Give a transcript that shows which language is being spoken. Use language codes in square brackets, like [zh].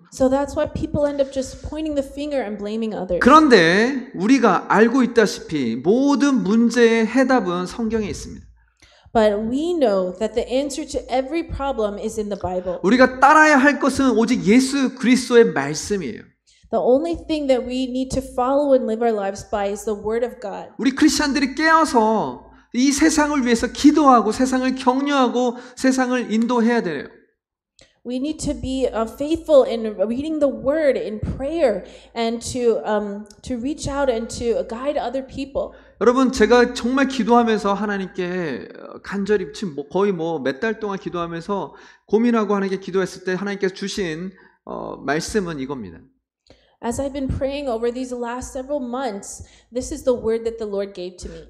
[en] So that's why people end up just pointing the finger and blaming others. [ko] 그런데 우리가 알고 있다시피 모든 문제의 해답은 성경에 있습니다. [en] But we know that the answer to every problem is in the Bible. [ko] 우리가 따라야 할 것은 오직 예수 그리스도의 말씀이에요. [en] The only thing that we need to follow and live our lives by is the Word of God. [ko] 우리 크리스천들이 깨어서 이 세상을 위해서 기도하고 세상을 격려하고 세상을 인도해야 돼요. [en] We need to be faithful in reading the Word in prayer and to reach out and to guide other people. [ko] 여러분 제가 정말 기도하면서 하나님께 간절히 지금 거의 몇 달 동안 기도하면서 고민하고 하나님께 기도했을 때 하나님께서 주신 말씀은 이겁니다. [en] As I've been praying over these last several months, this is the word that the Lord gave to me.